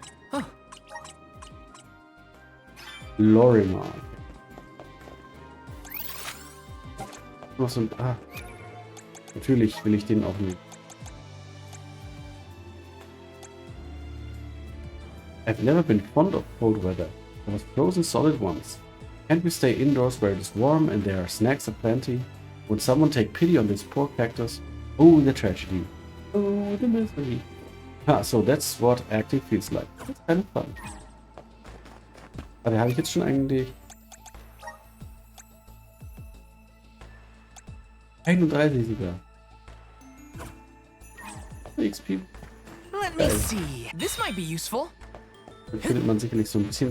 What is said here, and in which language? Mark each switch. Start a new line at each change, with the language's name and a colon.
German: Huh. Lorimer. Noch so ein... Ah. Natürlich will ich den auch nicht.
English: I've never been fond of cold weather. I was frozen solid once. Can't we stay indoors where it is warm and there are snacks aplenty? Would someone take pity on this poor cactus? Oh, the tragedy. Oh, the misery. Ah, so that's what acting feels like. It's kind of fun.
German: Aber habe ich jetzt schon eigentlich... 31 sogar.
English: XP. Let me see. This might be useful.
German: Dann findet man sicherlich so ein bisschen